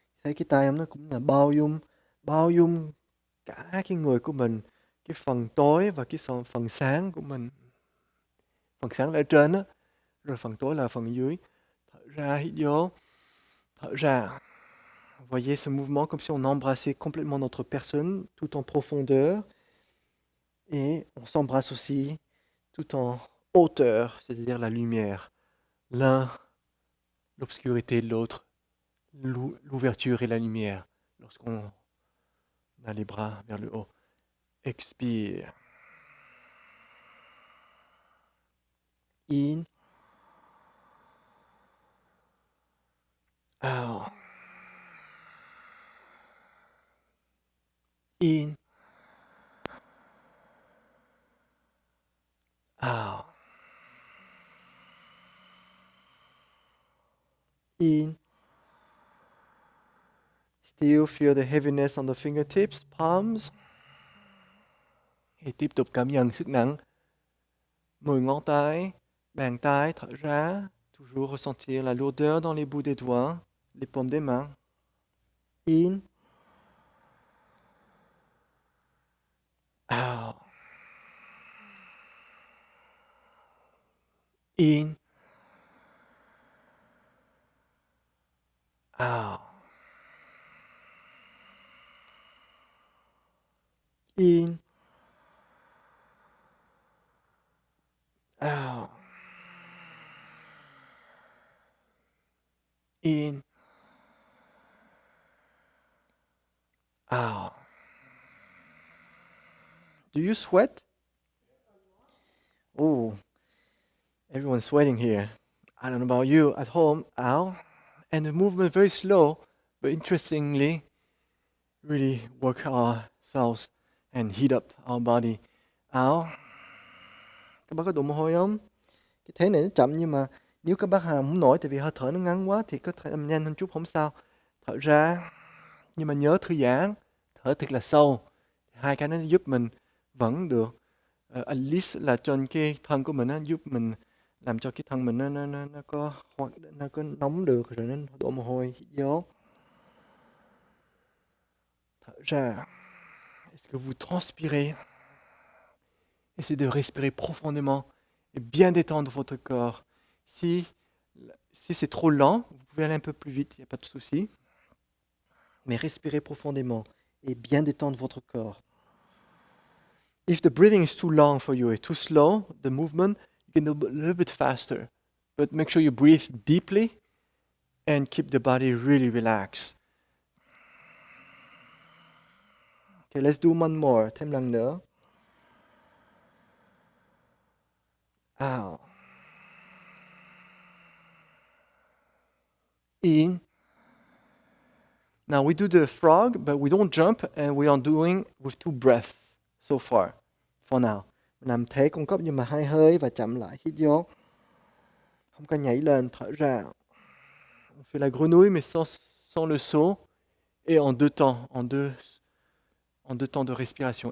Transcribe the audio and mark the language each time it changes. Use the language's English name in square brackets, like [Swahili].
[Vietnamese] Thấy cái tay em nó cũng là bao dung cả cái người của mình, cái phần tối và cái phần sáng của mình. Phần sáng là ở trên á, rồi phần tối là phần dưới. Thở ra, hít vô. Thở ra. [French] Voyez ce mouvement comme si on embrassait complètement notre personne tout en profondeur. Et on s'embrasse aussi tout en hauteur, c'est-à-dire la lumière. L'un, l'obscurité, l'autre, l'ouverture et la lumière. lorsqu'on a les bras vers le haut. Expire. [English] In. Out. In. Out. In. Still feel the heaviness on the fingertips, palms. [Vietnamese] Thì tiếp tục cảm nhận sức nặng 10 ngón tay, bàn tay, thở ra. [French] Toujours ressentir la lourdeur dans les bouts des doigts, les paumes des mains. [English] In. Out. In. Out. In. Out. In. Out. Do you sweat? Oh, everyone's sweating here. I don't know about you. At home, out. And the movement very slow, but interestingly, really work ourselves and heat up our body. Out. [Vietnamese] Các bác có đổ mồ hôi không? Cái thế này nó chậm nhưng mà nếu các bác làm không nổi tại vì hơi thở nó ngắn quá thì có thể làm nhanh hơn chút không sao. Thở ra. Nhưng mà nhớ thư giãn, thở thật là sâu. Hai cái nó giúp mình vẫn được [English] at least [Vietnamese] là trên cái thân của mình nó giúp mình làm cho cái thân mình nó có nóng được rồi nó đổ mồ hôi. Hít vô. Thở ra. [French] Est-ce que vous transpirez? Essayez de respirer profondément et bien détendre votre corps. Si c'est trop lent, vous pouvez aller un peu plus vite, il n'y a pas de souci. Mais respirez profondément et bien détendre votre corps. [English] If the breathing is too long for you, too slow, the movement, you can do a little bit faster. But make sure you breathe deeply and keep the body really relaxed. Okay, let's do one more. [Vietnamese] Thêm lần nữa. [English] Out. In. Now we do the frog, but we don't jump, and we are doing with 2 breaths so far, for now. [Vietnamese] Mình làm thế con cóc nhưng mà 2 hơi và chậm lại, hít vô. Không có nhảy lên, thở ra. [French] On fait la grenouille, mais sans le saut, et en 2 temps, en deux temps de respiration.